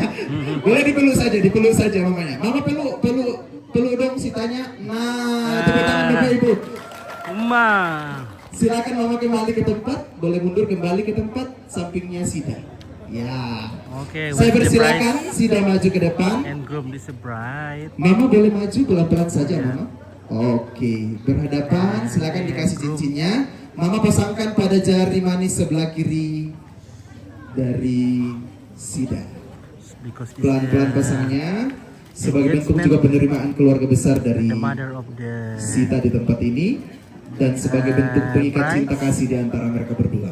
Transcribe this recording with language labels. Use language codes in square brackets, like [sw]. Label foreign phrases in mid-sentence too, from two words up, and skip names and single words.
[id] Boleh dipeluk saja mamanya. Mama peluk dong Sitanya. Nah, tepuk tangan Bapak Ibu. Silakan Mama kembali ke tempat. Boleh mundur kembali ke tempat sampingnya Sida. Ya. Oke. Saya persilakan Sida maju ke depan. [en] And groom is bride. [id] Mama boleh maju pelan-pelan saja Mama. Oke, berhadapan. Silakan dikasih cincinnya. Mama pasangkan pada jari manis sebelah kiri dari Sida. Pelan-pelan pasangnya sebagai bentuk juga penerimaan keluarga besar dari Sita di tempat ini dan sebagai bentuk pengikat cinta kasih di antara mereka berdua.